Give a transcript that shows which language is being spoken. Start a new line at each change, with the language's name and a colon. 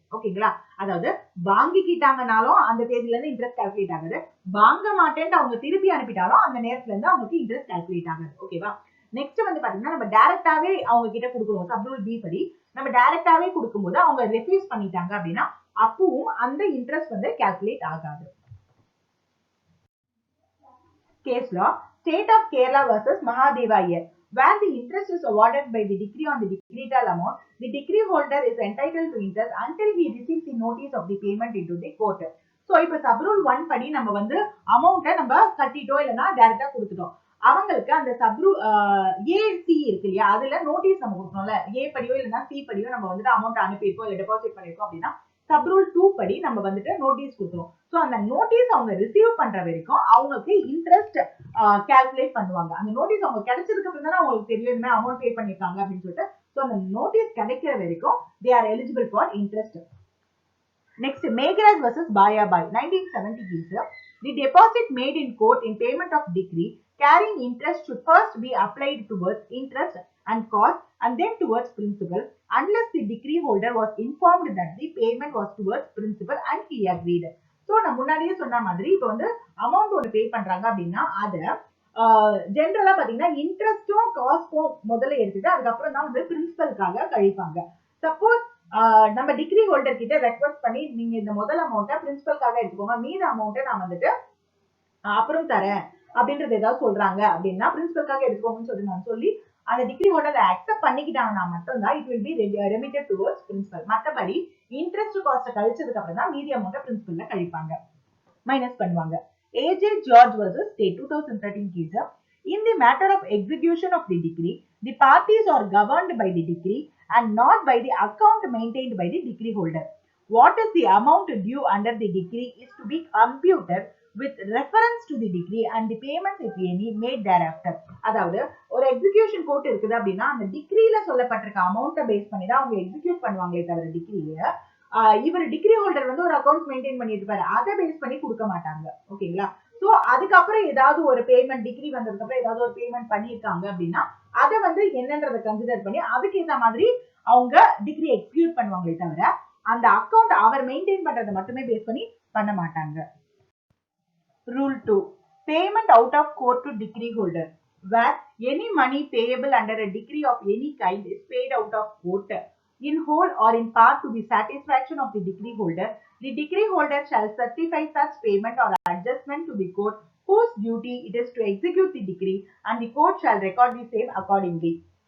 Tamil: ஓகேங்களா, அதாவது வாங்கிக்கிட்டாங்கனாலும் அந்த தேதியில இருந்து இன்ட்ரெஸ்ட் கால்குலேட் ஆகாது, வாங்க மாட்டேன்னு அவங்க திருப்பி அனுப்பிட்டாலும் அந்த நேரத்துல இருந்து அவங்களுக்கு இன்ட்ரெஸ்ட் கால்குலேட் ஆகாது. ஓகேவா. நெக்ஸ்ட் வந்து பாத்தீங்கன்னா நம்ம டைரக்டாவே அவங்க கிட்ட கொடுக்கணும். சப்ரூல் பி படி நம்ம டைரக்டாவே கொடுக்கும்போது அவங்க ரெஃப்யூஸ் பண்ணிட்டாங்க அப்படின்னா அப்பவும் அந்த இன்ட்ரெஸ்ட் வந்து கால்குலேட் ஆகாது.
English: Case law, State of Kerala versus Mahadeva year, where the interest is awarded by the decree on the decretal amount, the decree holder is entitled to interest until he receives the notice of the payment into the court.
Tamil: So இப்ப sub-rule 1 படி நம்ம வந்து அமௌண்ட்டை நம்ம கட்டிட்டோம், இல்லைன்னா டைரக்டா கொடுத்துட்டோம். அவங்களுக்கு அந்த சப்ரூல் ஏசி இருக்கு இல்லையா, அதுல நோட்டீஸ் நம்ம கொடுக்கணும்ல. ஏ படியோ இல்லைன்னா சி படியோ நம்ம வந்துட்டு அமௌண்ட் அனுப்பியிருக்கோம் இல்ல டெபாசிட் பண்ணிருக்கோம் அப்படின்னா சப்ரூல் 2 படி நம்ம வந்துட்டு நோட்டீஸ் கொடுக்கணும். சோ அந்த நோட்டீஸ் அவங்க ரிசீவ் பண்ற வரைக்கும் அவங்களுக்கு இன்ட்ரெஸ்ட் கால்குலேட் பண்ணுவாங்க. அந்த நோட்டீஸ் அவங்க கிடைச்சதுக்கு அப்புறம் தானே அவங்களுக்கு தெரியும் என்ன அமௌண்ட் பே பண்ணிருக்காங்க அப்படின்னு சொல்லிட்டு. சோ அந்த நோட்டீஸ் கிடைக்கிற வரைக்கும்
English: they are eligible for interest. Next, Meghraj versus Bayabai 1970 case. The deposit made in court in payment of decree carrying interest should first be applied towards interest and cost and then towards principal unless the decree holder was informed that the payment was towards principal and he agreed.
Tamil: So நான் முன்னாடியே சொன்ன மாதிரி இப்போ வந்து amount ஒன்று பே பண்றாங்க அப்படின்னா அதை ஜென்ரலா பாத்தீங்கன்னா இன்ட்ரெஸ்டும் காஸ்டும் முதல்ல எடுத்துட்டு அதுக்கப்புறம் தான் வந்து பிரின்சிபலுக்காக கழிப்பாங்க. சப்போஸ் நம்ம டிகிரி ஹோல்டர் கிட்ட ரெக்வஸ்ட் பண்ணி நீங்க இந்த முதல் அமௌண்ட்டை பிரின்சிபலுக்காக எடுத்துக்கோங்க, மீத அமௌண்ட்டை நான் வந்துட்டு அப்புறம் தரேன் அப்படின்றது ஏதாவது சொல்றாங்க அப்படின்னா பிரின்சிபலுக்காக எடுத்துக்கோங்கன்னு நான் சொல்லி அந்த டிகிரி ஹோல்டர் அக்செப்ட் பண்ணிக்கிட்டாங்கன்னா மட்டும்தான்
English: It will be remitted towards principal.
Tamil: மற்றபடி இன்ட்ரெஸ்ட் காஸ்ட் கழிச்சதுக்கு அப்புறம் தான் மீதி அமௌண்ட்டை பிரின்சிபல்ல கழிப்பாங்க, மைனஸ் பண்ணுவாங்க.
English: AJ George versus state 2013 case. In the matter of execution of the decree, the parties are governed by the decree and not by the account maintained by the decree holder. What is the amount due under the decree is to be computed with reference to the decree and the payments if any made thereafter. அதாவது ஒரு execution court இருக்குது அப்படின்னா அந்த டிகிரியில சொல்லப்பட்டிருக்க அமௌண்ட்டை base பண்ணி தான் அவங்க எக்ஸிக்யூட் பண்ணுவாங்களே தவிர டிகிரியை இவர் டிகிரி ஹோல்டர் வந்து ஒரு அக்கௌண்ட் மெயின்டைன் பண்ணிட்டு இருப்பாரு, அதை பேஸ் பண்ணி கொடுக்க மாட்டாங்க. ஓகேங்களா. சோ அதுக்கப்புறம் ஏதாவது ஒரு பேமெண்ட் டிகிரி வந்ததுக்கு அப்புறம் ஏதாவது ஒரு பேமெண்ட் பண்ணிருக்காங்க அப்படின்னா அதை வந்து என்னன்றதை கன்சிடர் பண்ணி அதுக்கு ஏற்ற மாதிரி அவங்க டிகிரி எக்ஸிக்யூட் பண்ணுவாங்களே தவிர அந்த அக்கௌண்ட் அவர் மெயின்டைன் பண்றதை மட்டுமே பேஸ் பண்ணி பண்ண மாட்டாங்க. Rule 2. Payment out of court to decree holder, where any money payable under a decree of any kind is paid out of court in whole or in part to the satisfaction of the decree holder. The decree holder shall certify such payment or adjustment to the court whose duty it is to execute the decree and the court shall record the same accordingly.